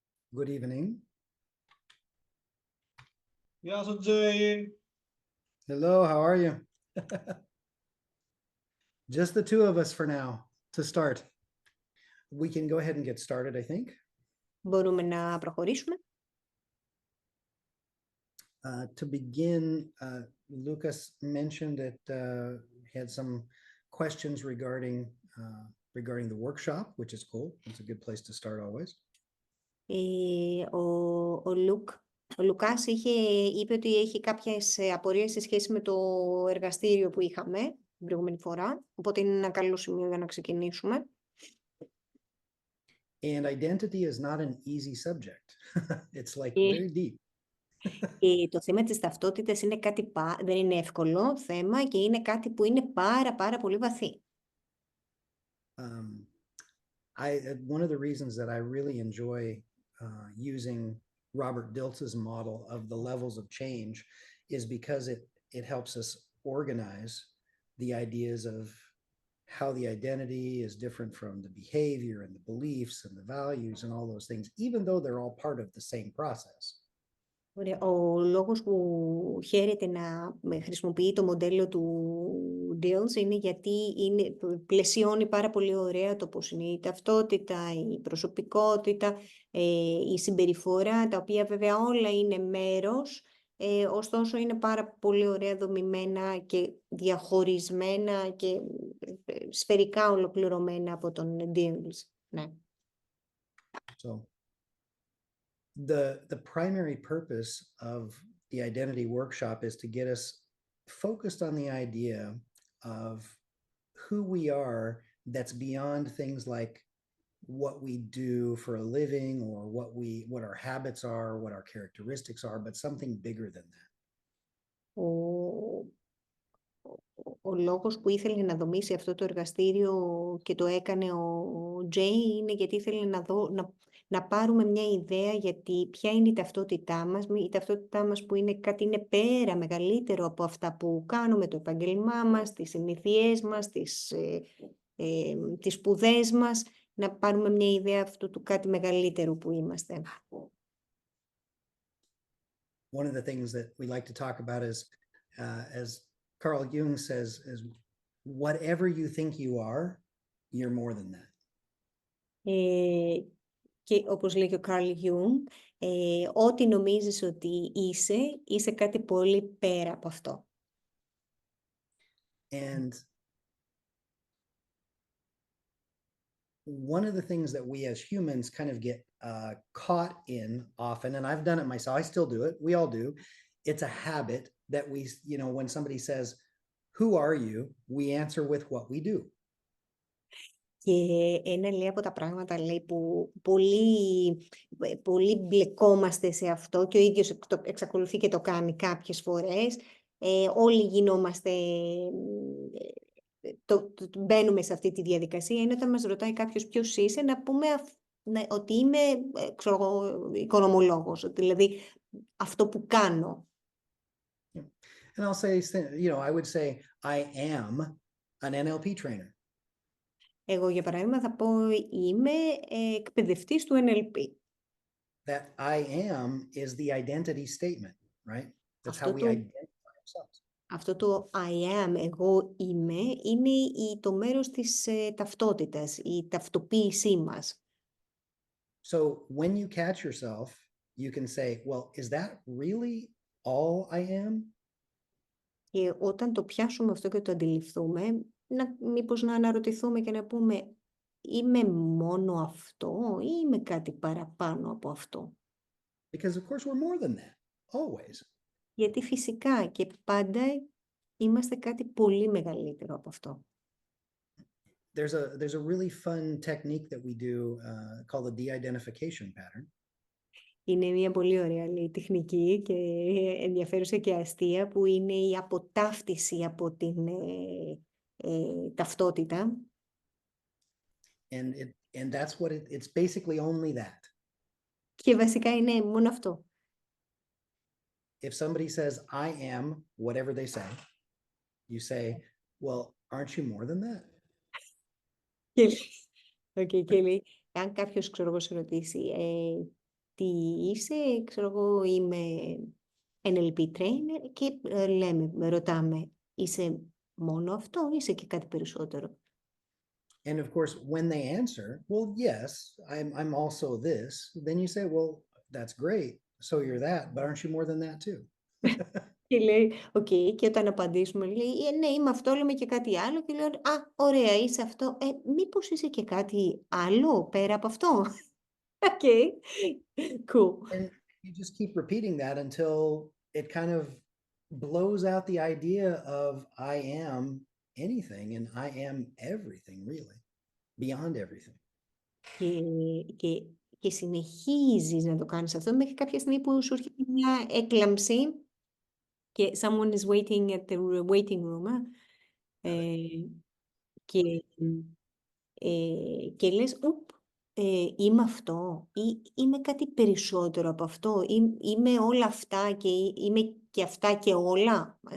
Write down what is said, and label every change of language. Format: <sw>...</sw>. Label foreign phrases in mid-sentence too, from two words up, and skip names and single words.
<en>Good evening.</en> <el>Γεια σου, Τζέι.</el> <en>Hello, how are you? Just the two of us for now to start. We can go ahead and get started, I think.</en> <el>Μπορούμε να προχωρήσουμε.</el> <en>To begin, Lucas mentioned that he had some questions regarding the workshop, which is cool. It's a good place to start always.</en> <el>Ο Λουκάς είπε ότι έχει κάποιες απορίες σε σχέση με το εργαστήριο που είχαμε την προηγούμενη φορά, οπότε είναι ένα καλό σημείο για να ξεκινήσουμε.</el> <en>And identity is not an easy subject. It's like very deep.</en> <el>Το θέμα της ταυτότητας είναι δεν είναι εύκολο θέμα και είναι κάτι που είναι πάρα πολύ βαθύ.</el> <en>One of the reasons that I really enjoy using Robert Dilts's model of the levels of change is because it helps us organize the ideas of how the identity is different from the behavior and the beliefs and the values and all those things, even though they're all part of the same process.</en> <el>Ο λόγος που χαίρεται να χρησιμοποιεί το μοντέλο του Dilts είναι γιατί πλαισιώνει πάρα πολύ ωραία το πώς είναι η ταυτότητα, η προσωπικότητα, η συμπεριφορά, τα οποία βέβαια όλα είναι μέρος, ωστόσο είναι πάρα πολύ ωραία δομημένα και διαχωρισμένα και σφαιρικά ολοκληρωμένα από τον Dilts. Ναι.</el> <en>So, the primary purpose of the identity workshop is to get us focused on the idea of who we are that's beyond things like what we do for a living or what our habits are, what our characteristics are, but something bigger than that.</en> <el>Ο λόγος που ήθελε να δομήσει αυτό το εργαστήριο και το έκανε ο Τζέι είναι γιατί ήθελε να πάρουμε μια ιδέα γιατί ποια είναι η ταυτότητά μας που είναι κάτι είναι πέρα μεγαλύτερο από αυτά που κάνουμε, το επάγγελμά μας, τις συνήθειές μας, τις σπουδές μας, να πάρουμε μια ιδέα αυτού του κάτι μεγαλύτερου που είμαστε.</el> <en>One of the things that we like to talk about is, as Carl Jung says, is whatever you think you are, you're more than that.</en> <el>Και όπως λέει και ο Carl Jung, ό,τι νομίζεις ότι είσαι κάτι πολύ πέρα από αυτό.</el> <en>And one of the things that we as humans kind of get caught in often, and I've done it myself, I still do it, we all do, it's a habit that we, when somebody says, who are you? We answer with what we do.</en> <el>Και ένα λέει από τα πράγματα λέει, που πολύ μπλεκόμαστε σε αυτό και ο ίδιος εξακολουθεί και το κάνει κάποιες φορές. Όλοι γινόμαστε, μπαίνουμε σε αυτή τη διαδικασία. Είναι όταν μας ρωτάει κάποιος ποιος είσαι, να πούμε ότι είμαι οικονομολόγος, δηλαδή αυτό που κάνω.</el> <en>And I'll say, I would say, I am an NLP trainer.</en> <el>Εγώ, για παράδειγμα, θα πω είμαι εκπαιδευτής του NLP.</el> <en>That I am is the identity statement, right? That's how we identify ourselves.</en> <el>Αυτό το</el> <en>I am,</en> <el>εγώ είμαι, είναι το μέρος της ταυτότητας, η ταυτοποίησή μας.</el> <en>So when you catch yourself, you can say, well, is that really all I am?</en> <el>Και όταν το πιάσουμε αυτό και το αντιληφθούμε, μήπως να αναρωτηθούμε και να πούμε, είμαι μόνο αυτό ή είμαι κάτι παραπάνω από αυτό?</el> <en>Because of course we're more than that, always.</en> <el>Γιατί φυσικά και πάντα είμαστε κάτι πολύ μεγαλύτερο από αυτό.</el> <en>There's a really fun technique that we do called the de-identification pattern.</en> <el>Είναι μια πολύ ωραία τεχνική και ενδιαφέρουσα και αστεία που είναι η αποτάφτιση από την ταυτότητα.</el> <en>And that's what it's basically only that.</en> <el>Και βασικά είναι μόνο αυτό.</el> <en>If somebody says, I am whatever they say, you say, well, aren't you more than that?</en> <el>Και λέει, αν κάποιος σε ρωτήσει τι είσαι, ξέρω εγώ, είμαι</el> <en>NLP trainer</en> <el>και ρωτάμε, είσαι μόνο αυτό, είσαι και κάτι περισσότερο.</el> <en>And of course, when they answer, well, yes, I'm also this, then you say, well, that's great. So you're that, but aren't you more than that too?</en> <el>Και λέει, οκ, και όταν απαντήσουμε, λέει, ναι, είμαι αυτό, λέμε και κάτι άλλο. Και λέω, α, ωραία, είσαι αυτό. Μήπως είσαι και κάτι άλλο πέρα από αυτό. Οκ,</el> <en>cool. And you just keep repeating that until it kind of blows out the idea of I am anything and I am everything, really, beyond everything.</en> <el>Και συνεχίζεις να το κάνεις αυτό μέχρι κάποια στιγμή που σου έρχεται μια έκλαμψη και</el> <en>someone is waiting at the waiting room</en> <el>και λες, είμαι αυτό ή είμαι κάτι περισσότερο από αυτό, είμαι όλα αυτά και είμαι και αυτά και όλα.</el>